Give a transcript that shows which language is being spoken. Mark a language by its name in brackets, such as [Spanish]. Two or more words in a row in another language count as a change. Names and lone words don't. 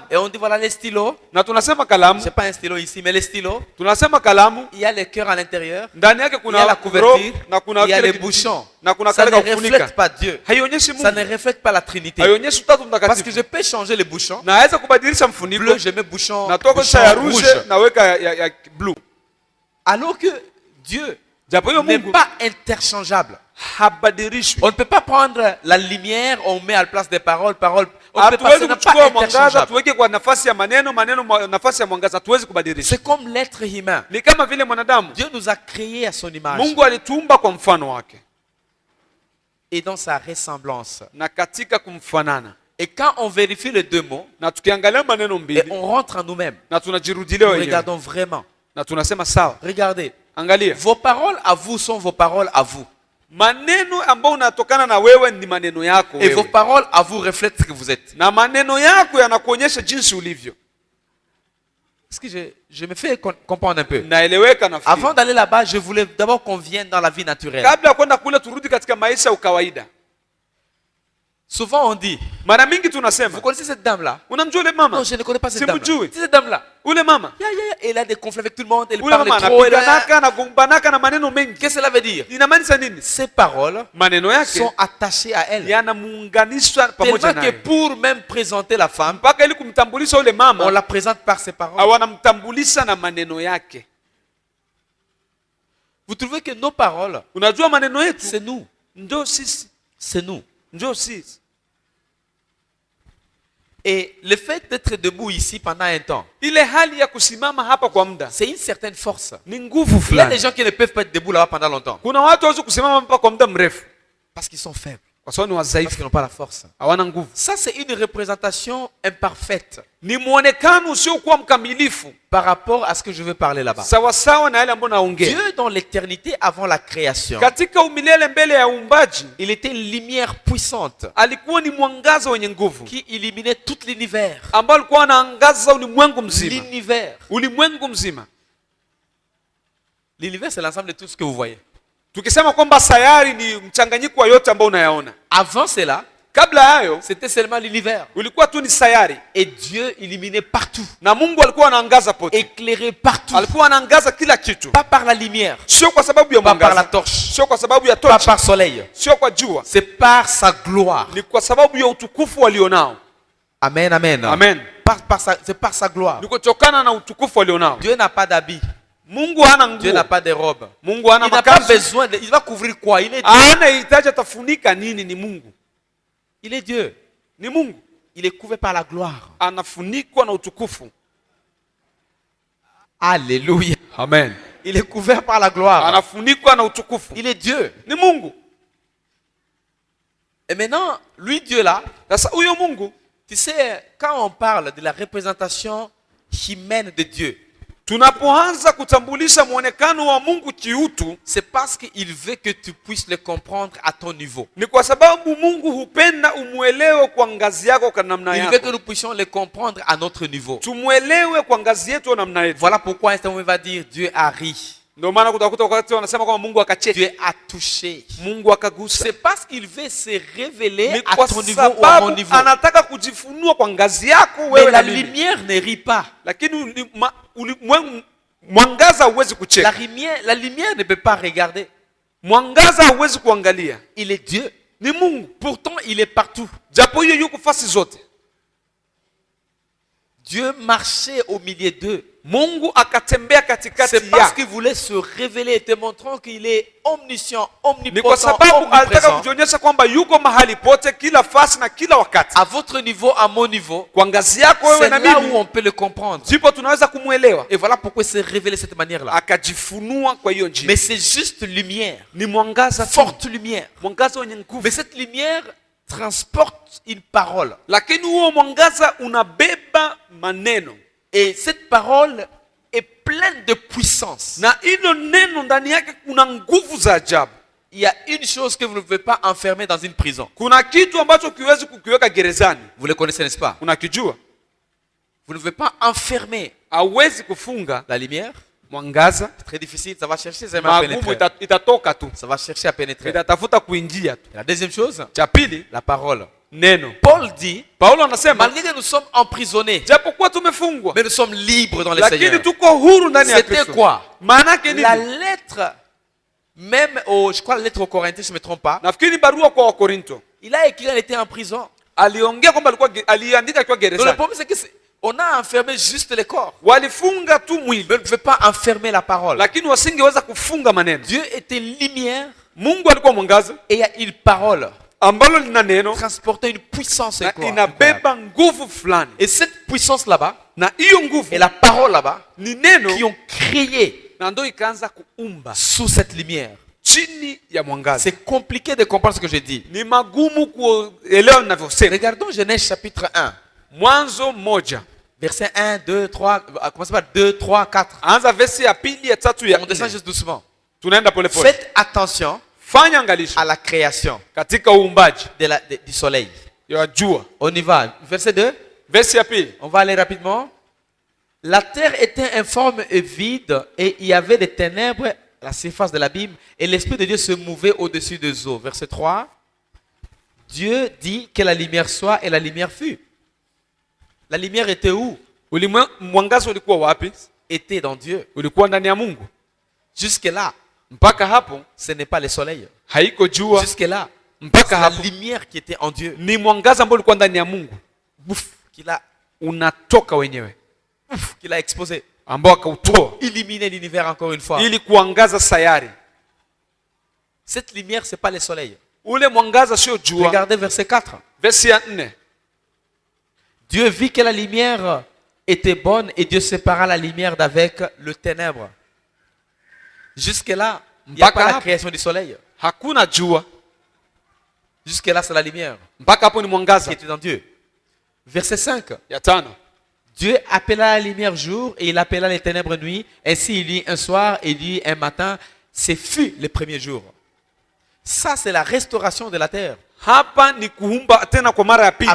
[French] et on dit voilà les stylos, [Swahili] na tunasema kalamu, [French] c'est pas un stylo ici, mais les stylos, [Swahili] tunasema kalamu, [French] il y a le cœur à l'intérieur, [Swahili] ndani yake [French] il y a [Swahili] kuna [French] la [Swahili] roho [French] couverture, [Swahili] na kuna [French] il y a [Swahili] kile [French] les [Swahili] kitu- [French] bouchons. [Swahili] na kuna [French] Ça [Swahili] kale [French] ne [Swahili] ka kufunika. [French] reflète pas Dieu. [Swahili] Haionyeshi [French] Ça ne [Swahili] Mungu. [French] reflète pas la Trinité. [Swahili] Haionyeshi utatu [French] Parce que [Swahili] mtakatifu. [French] je peux changer les bouchons. [Swahili] Naweza kubadilisha mfuniko, [French] Bleu, je mets bouchon, [Swahili] natoka [French] bouchon [Swahili] ya [French] rouge. [Swahili] rouge naweka ya blue. [French] Alors que Dieu [Swahili] japo hiyo [French] n'est [Swahili] Mungu [French] pas interchangeable. [Swahili] habadirishwi. [French] On ne peut pas prendre la lumière, on met à la place des paroles. On ne peut pas, ce [Swahili] Hatuwezi [French] n'est [Swahili] kuchukua [French] pas [Swahili] mwangaza [French] interchangeable. [Swahili] tuweke kwa nafasi ya maneno, nafasi ya mwangaza. Hatuwezi kubadilisha. [French] C'est comme l'être humain. [Swahili] Ni kama vile mwanadamu. [French] Dieu nous a créés à son image [Swahili] Mungu alituumba kwa mfano wake [French] et dans sa ressemblance. [Swahili] na katika kumfanana. [French] Et quand on vérifie les deux mots, [Swahili] Na tukiangalia maneno [French] et [Swahili] mbili [French] on rentre en nous-mêmes, [Swahili] na tunajirudilia [French] nous [Swahili] wenyewe [French] regardons vraiment. [Swahili] na tunasema sawa. [French] Regardez, [Swahili] Angalia. [French] vos paroles à vous sont vos paroles à vous. [Swahili] Maneno ambayo unatokana na wewe ni maneno yako [French] Et vos [Swahili] wewe. [French] paroles à vous reflètent ce que vous êtes. [Swahili] Na maneno yako yanakuonyesha jinsi ulivyo. [French] Est-ce que je me fais comprendre un peu? [Swahili] Naeleweka nafikiri. [French] Avant d'aller là-bas, je voulais d'abord qu'on vienne dans la vie naturelle. [Swahili] Kabla ya kwenda kule turudi katika maisha ya kawaida. [French] Souvent on dit, [Swahili] Mara mingi [French] vous [Swahili] tunasema, [French] connaissez cette dame-là? [Swahili] unamjua ule mama? [French] Non, je ne connais pas cette [Swahili] Simujui. [French] dame-là. C'est cette dame-là. [Swahili] Ule mama. [French] Elle a des conflits avec tout le monde, elle [Swahili] Ule [French] parle [Swahili] mama [French] trop. [Swahili] anapiganaka anagombanaka na maneno mengi. [French] Qu'est-ce que cela veut dire? [Swahili] Inamaanisha nini? [French] Ces paroles [Swahili] Maneno yake [French] sont attachées à elle. [Swahili] yanamuunganishwa pamoja [French] Tellement que [Swahili] naye. [French] pour même présenter la femme, [Swahili] Mpaka ili kumtambulisha ule [French] on [Swahili] mama, [French] la présente par ses paroles. [Swahili] wanamtambulisha na maneno yake. [French] Vous trouvez que nos paroles, [Swahili] Unajua maneno yetu [French] c'est nous. [Swahili] ndio sisi, [French] C'est nous. [Swahili] ndio sisi. [French] Et le fait d'être debout ici pendant un temps, [Swahili] Ile hali ya kusimama hapa kwa muda [French] c'est une certaine force. [Swahili] ni nguvu [French] Il y a des [Swahili] fulani. [French] gens qui ne peuvent pas être debout là-bas pendant longtemps. [Swahili] Kuna watu hawezi kusimama hapa kwa muda mrefu [French] Parce qu'ils sont faibles. [Swahili] kwa sababu ni [French] Parce [Swahili] wadhaifu, [French] qu'ils n'ont pas la force. [Swahili] hawana nguvu. [French] Ça, c'est une représentation imparfaite [Swahili] Ni muonekano usiokuwa mkamilifu [French] par rapport à ce que je veux parler là-bas. [Swahili] sawa sawa na yale ambayo naongea. [French] Dieu, dans l'éternité avant la création, [Swahili] Katika umilele mbele ya uumbaji [French] il était une lumière puissante [Swahili] alikuwa ni mwangaza wenye nguvu [French] qui illuminait tout l'univers. [Swahili] ambao alikuwa anaangaza ulimwengu mzima. [French] L'univers. [Swahili] Ulimwengu mzima. [French] L'univers, c'est l'ensemble de tout ce que vous voyez. [Swahili] Tukisema kwamba sayari ni mchanganyiko wa yote ambao unayaona. [French] Avant cela, [Swahili] Kabla hayo [French] c'était seulement l'univers. [Swahili] ulikuwa tu ni sayari [French] Et Dieu illuminait partout, [Swahili] na Mungu alikuwa anaangaza pote. [French] éclairait partout. [Swahili] Alikuwa anaangaza kila kitu. [French] Pas par la lumière, [Swahili] Sio kwa sababu ya [French] pas par la [Swahili] mwangaza, [French] torche, [Swahili] sio kwa sababu ya [French] pas [Swahili] tochi, [French] par soleil. [Swahili] sio kwa jua. [French] C'est par sa gloire. [Swahili] Ni kwa sababu ya utukufu walionao. Amen, amen. Amen. [French] C'est par sa gloire. [Swahili] Ni kutokana na utukufu walionao. [French] Dieu n'a pas d'habit. [Swahili] Mungu hana [French] Dieu n'a [Swahili] nguo. [French] pas de robe. [Swahili] Mungu hana [French] Il n'a pas [Swahili] makazi. [French] besoin de... Il va couvrir quoi? Il est Dieu. [Swahili] Hana hitaji atafunika nini? Ni Mungu. [French] Il est Dieu. [Swahili] Ni Mungu. [French] Il est couvert par la gloire. [Swahili] Anafunikwa na utukufu. [French] Alléluia. Amen. Il est couvert par la gloire. [Swahili] Anafunikwa na utukufu. [French] Il est Dieu. [Swahili] Ni Mungu. [French] Et maintenant, lui, Dieu là, [Swahili] Sasa huyo Mungu, [French] tu sais, quand on parle de la représentation humaine de Dieu, [Swahili] tunapoanza kutambulisha muonekano wa Mungu kiutu, [French] c'est parce qu'il veut que tu puisses le comprendre à ton niveau. [Swahili] ni kwa sababu Mungu hupenda umuelewe kwa ngazi yako kwa namna [French] Il veut que [Swahili] yako. [French] nous puissions le comprendre à notre niveau. [Swahili] Tumuelewe kwa ngazi yetu namna yetu. [French] Voilà pourquoi un moment va dire Dieu a ri, [Swahili] Ndio maana kutakuta wakati wanasema kwamba Mungu akacheka, [French] Dieu a touché. [Swahili] Mungu akagusa. [French] C'est parce qu'il veut se révéler [Swahili] Ni [French] à [Swahili] kwa [French] ton niveau ou à mon [Swahili] sababu [French] niveau. [Swahili] anataka kujifunua kwa ngazi yako [French] Mais [Swahili] wewe [French] la [Swahili] na mimi. [French] lumière ne rit pas. [Swahili] Lakini mwangaza huwezi kucheka. [French] La lumière ne peut pas regarder. [Swahili] Mwangaza hauwezi kuangalia. [French] Il est Dieu. [Swahili] Ni Mungu. [French] Pourtant, il est partout. [Swahili] Japo hiyo yuko fasi zote. [French] Dieu marchait au milieu d'eux. [Swahili] Mungu akatembea katikati [French] C'est parce [Swahili] ya. [French] qu'il voulait se révéler et te montrant qu'il est omniscient, [Swahili] Ni kwa [French] omnipotent, [Swahili] sababu alitaka [French] omniprésent. [Swahili] kujionyesha kwamba yuko mahali pote, kila fasi na kila wakati. [French] À votre niveau, à mon niveau, [Swahili] Kwa ngazi yako wewe [French] c'est [Swahili] na [French] là où [Swahili] mimi, [French] on peut le comprendre. [Swahili] ndipo tunaweza kumuelewa. [French] Et voilà pourquoi il s'est révélé de cette manière-là. [Swahili] Akajifunua kwa hiyo njia. [French] Mais c'est juste lumière, [Swahili] Ni mwangaza tu. [French] forte lumière. [Swahili] Mwangaza wenye nguvu. [French] Mais cette lumière transporte une parole. [Swahili] Lakini huo mwangaza unabeba maneno. [French] Et cette parole est pleine de puissance. [Swahili] Na hilo neno ndani yake kuna nguvu za ajabu. [French] Il y a une chose que vous ne pouvez pas enfermer dans une prison. [Swahili] Kuna kitu ambacho kiwezi kukiweka gerezani. [French] Vous le connaissez, n'est-ce pas? [Swahili] Unakijua? [French] Vous ne pouvez pas enfermer [Swahili] Hauwezi kufunga [French] la lumière. [Swahili] mwangaza. [French] C'est très difficile, ça va chercher à [Swahili] Magumu [French] pénétrer. [Swahili] itatoka tu. [French] Ça va chercher à pénétrer. [Swahili] Itatafuta kuingia tu. [French] Et la deuxième chose, [Swahili] Cha pili, [French] la parole. [Swahili] neno. [French] Paul dit, [Swahili] Paulo anasema [French] malgré que nous sommes emprisonnés, [Swahili] japokuwa tumefungwa, [French] mais nous sommes libres dans le [Swahili] lakini [French] Seigneur. [Swahili] tuko huru ndani ya [French] C'était [Swahili] Kristo. [French] quoi? [Swahili] Maana yake [French] La [Swahili] nini? [French] lettre, même je crois la lettre aux Corinthiens, si je ne me trompe pas, [Swahili] Nafikiri barua kwa Wakorinto. [French] il a écrit, il était en prison. [Swahili] Aliongea kwamba aliandika akiwa [French] Donc le [Swahili] gerezani. [French] problème, c'est que On a enfermé juste les corps. [Swahili] walifunga tu mwili, [French] Mais on ne pouvait pas enfermer la parole. [Swahili] lakini wasingeweza kufunga maneno. [French] Dieu était lumière [Swahili] Mungu alikuwa mwangaza [French] et il y a une parole [Swahili] ambalo lina neno [French] transportait une puissance [Swahili] na [French] incroyable. [Swahili] inabeba nguvu fulani, [French] Et cette puissance là-bas [Swahili] na hiyo nguvu [French] et la parole là-bas [Swahili] ni neno, [French] qui ont créé [Swahili] na ndo ikaanza kuumba [French] sous cette lumière. [Swahili] chini ya mwangaza. [French] C'est compliqué de comprendre ce que je dis. [Swahili] Ni magumu kuelewa ninavyosema. [French] Regardons Genèse chapitre 1, [Swahili] Mwanzo 1 [French] verset 1, 2, 3, commencez par 2, 3, 4. [Swahili] anza versi ya pili, ya tatu, ya [French] On descend [Swahili] nne. [French] juste doucement. [Swahili] Tunaenda pole pole. [French] Faites attention [Swahili] Fanya angalisho [French] à la création [Swahili] katika uumbaji [French] du soleil. [Swahili] ya jua. [French] On y va. Verset 2. [Swahili] Versi ya pili, [French] On va aller rapidement. La terre était informe et vide, et il y avait des ténèbres à la surface de l'abîme, et l'Esprit de Dieu se mouvait au-dessus des eaux. Verset 3. Dieu dit que la lumière soit, et la lumière fut. La lumière était où? [Swahili] mwangaza ulikuwa wapi? [French] Était dans Dieu. [Swahili] Ulikuwa ndani ya Mungu. [French] Jusque-là, [Swahili] Mpaka hapo [French] ce n'est pas le soleil. [Swahili] haiko jua, [French] Jusque-là, c'est [Swahili] mpaka [French] la [Swahili] hapo [French] lumière qui était en Dieu. [Swahili] ni mwangaza ambao ulikuwa ndani ya Mungu, Bouf, [French] qu'il a, [Swahili] unatoka wenyewe, [French] qu'il a exposé. [Swahili] ambao akautoa [French] Illuminer l'univers encore une fois. [Swahili] ili kuangaza sayari. [French] Cette lumière, ce n'est pas le soleil. [Swahili] Ule mwangaza sio jua. [French] Regardez verset 4. [Swahili] Versi ya 4, [French] Dieu vit que la lumière était bonne et Dieu sépara la lumière d'avec le ténèbre. Jusque-là, il n'y a pas la création du soleil. [Swahili] hakuna jua. [French] Jusque-là, c'est la lumière [Swahili] Mpaka hapo ni [French] qui [Swahili] mwangaza. [French] était dans Dieu. Verset 5. [Swahili] Ya 5, [French] Dieu appela la lumière jour et il appela les ténèbres nuit. Ainsi, il dit un soir et il dit un matin. Ce fut le premier jour. Ça, c'est la restauration de la terre. [Swahili] hapa ni kuumba tena kwa mara ya pili